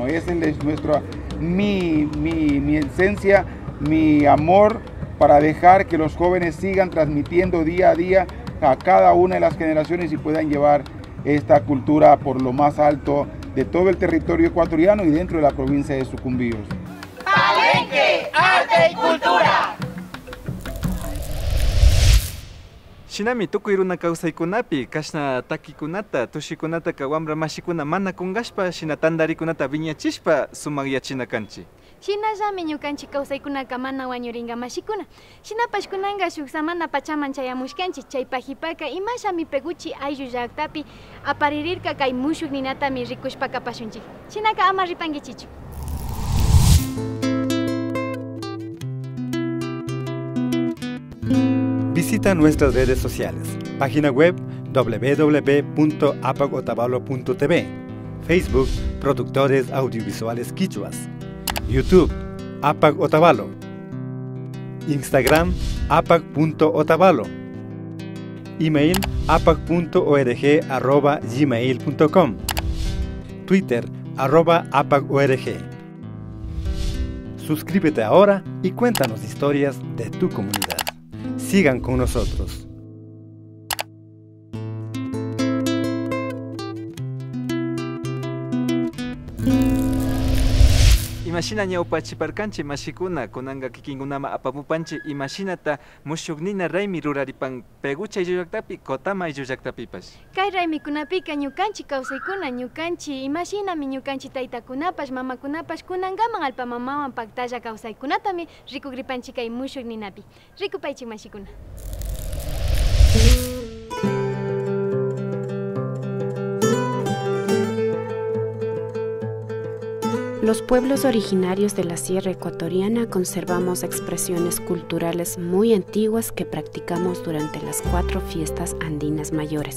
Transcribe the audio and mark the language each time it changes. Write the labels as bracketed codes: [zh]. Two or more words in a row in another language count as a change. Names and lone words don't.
[es] Esa es mi esencia, mi amor, para dejar que los jóvenes sigan transmitiendo día a día a cada una de las generaciones y puedan llevar esta cultura por lo más alto de todo el territorio ecuatoriano y dentro de la provincia de Sucumbíos. Palenque, arte y cultura. [qu] Shinami tukuyruna kawsaykunapi kashna takikunata, tushikunata ka wamra mashikuna mana kungashpa shina tandarikunata viñachishpa sumakyachina kanchi. Shinallami ñukanchik kawsaykunaka mana wañuringa mashikuna. Shinapashkunanga shuk samana pachaman chayamushkanchik, chaypajipaka imashami peguchi ayllu llaqtapi aparirirka kay mushuk ninatami rikushpaka pashunchik. Shinaka ama ripankichichu. [es] Visita nuestras redes sociales, página web www.apagotavalo.tv, Facebook Productores Audiovisuales Quichuas, YouTube Apag Otavalo, Instagram apag.otavalo, email apag.org@gmail.com, Twitter @apagorg. Suscríbete ahora y cuéntanos historias de tu comunidad. Sigan con nosotros. [qu] Imashina ñawpachiparkanchi mashikuna kunanga kikinkunama apamupanchi imashinata mushuknina raymi ruraripan pegucha ayllu llaqtapi Kotama ayllu llaqtapipas. Kay raymikunapika ñukanchik kawsaykuna ñukanchik imashinami ñukanchik taytakunapash mamakunapash kunangaman alpamamawan paktalla kawsaykunatami rikukripanchik kay mushuk ninapi. Rikupaychik mashikuna. [es] Los pueblos originarios de la Sierra Ecuatoriana conservamos expresiones culturales muy antiguas que practicamos durante las 4 fiestas andinas mayores.